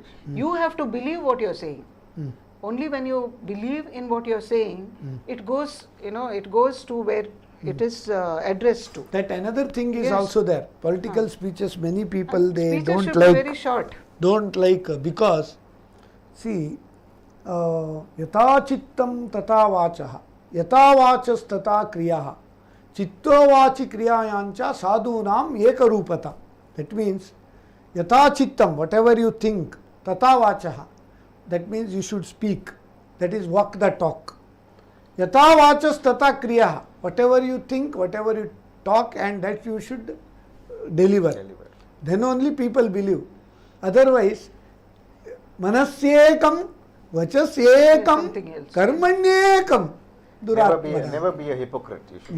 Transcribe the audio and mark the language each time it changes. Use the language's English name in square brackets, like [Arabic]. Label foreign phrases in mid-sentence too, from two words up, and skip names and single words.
[English] You have to believe what you're saying. Only when you believe in what you're saying, it goes, it goes to where it is addressed to. That another thing is Yes. also there. Political speeches, many people And they speeches don't should be very like. short. Don't like because, see, [Sanskrit] यथा चित्तं तथा वाचः यथा वाचः तथा क्रियाः चित्ते वाचि क्रियायाञ्च साधूनाम् एकरूपता. [English] That means, [Sanskrit] यथा चित्तं, [English] whatever you think, [Sanskrit] तथा वाचः, [English] that means you should speak. That is walk the talk. [Sanskrit] यथा वाचः तथा क्रियाः, [English] whatever you think, whatever you talk, and that you should deliver. Then only people believe. Otherwise, [Sanskrit] मनस्येकं वचस्येकं, [English] Something else. [Sanskrit] कर्मण्येकं दुरात्मना. [English] Never be a hypocrite. You should